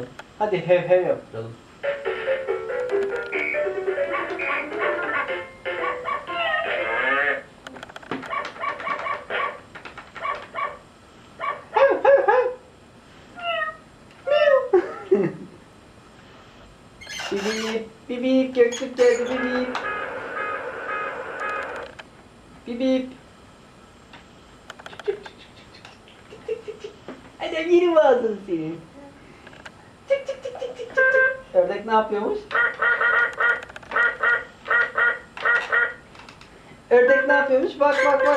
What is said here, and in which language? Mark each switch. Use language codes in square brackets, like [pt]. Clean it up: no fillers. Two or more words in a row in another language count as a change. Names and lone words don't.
[tr] Hadi hev hev yaptıralım. Hev hev hev. Miau. Bibip, bibip, Göktürk geldi bibip. Bibip. Hadi yerim ağzını senin. Çık çık çık çık çık çık çık. Ördek ne yapıyormuş? Ördek ne yapıyormuş? Bak bak bak.